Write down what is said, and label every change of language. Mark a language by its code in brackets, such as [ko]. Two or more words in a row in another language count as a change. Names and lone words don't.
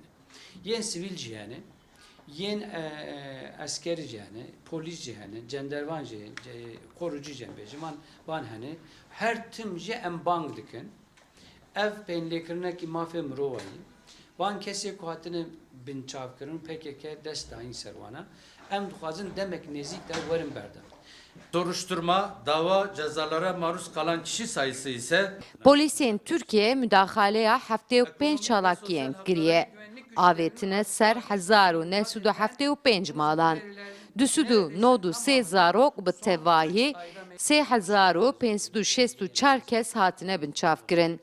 [ku] Yên sivîl jî hene, yên askerî jî hene, polis jî hene, cendervan jî, korucu jî bêjim van hene. Her tim jî em bang dikin. Ev pênlêkirinekî mafê mirovayî. Van kesê ku hatine bin çavkirin PKK dest dayîn serwana. Em dixwazin demek nezik de werin berdan. [tr] Soruşturma, dava, cezalara maruz kalan kişi sayısı ise [ku] Polisên Tirkiye müdaxaleya 75 çalakiyên kiriye. Avêtine ser 1975 malan. 293 zarok bi tevahî 3564 kes hatine binçavkirin.